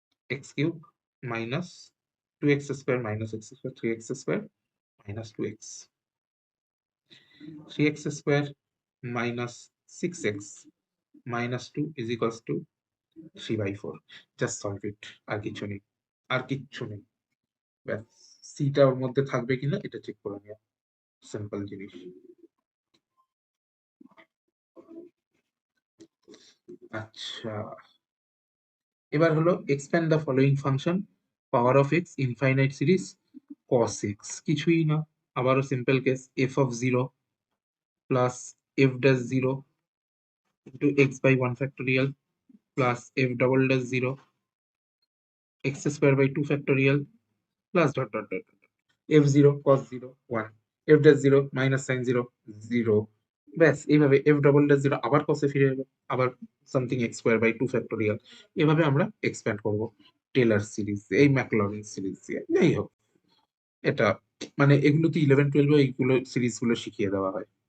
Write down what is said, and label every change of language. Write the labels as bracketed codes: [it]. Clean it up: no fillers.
[en] x cube minus 2x square minus x square 3x square minus 2x 3x square minus 6x minus 2 is equals to 3/4। Just solve it, [bn] আর কিছু নেই, আর কিচ্ছু নেই। ব্যাস, সিটা ওর মধ্যে থাকবে কিনা এটা চেক করে নেওয়া, সিম্পল জিনিস। [en] আচ্ছা, এবার হলো expand the following function power of x infinite series cos x, [bn] কিছুই না, আবারও simple case, [en] f of 0 plus f dash 0 into x by 1 factorial plus f double dash 0 x square by 2 factorial plus dot dot dot dot f0 cos 0 1 f dash 0 minus sin 0 0। [bn] ব্যাস এইভাবে f double dash 0 আবার cos এ ফিরে এলো, আবার something x square by 2 factorial। এভাবে আমরা expand করব Taylor series, এই ম্যাকলরিন সিরিজ দিয়ে। যাই হোক, এটা মানে এগুলো তো 11-12 এইগুলো সিরিজগুলো শিখিয়ে দেওয়া হয়।